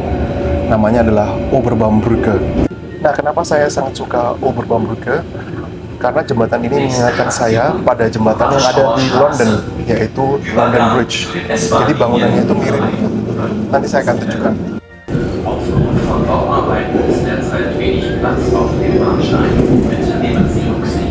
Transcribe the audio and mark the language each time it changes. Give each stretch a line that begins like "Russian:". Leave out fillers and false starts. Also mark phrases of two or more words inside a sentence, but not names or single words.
Indonesian: Namanya adalah Oberbaumbrücke. Nah, kenapa saya sangat suka Oberbaumbrücke? Karena jembatan ini mengingatkan saya pada jembatan yang ada di London, yaitu London Bridge. Jadi bangunannya itu mirip. Nanti saya akan tunjukkan.
German: Von Bauarbeiten ist derzeit wenig Platz auf dem Bahnsteig. Bitte nehmen Sie Rücksicht.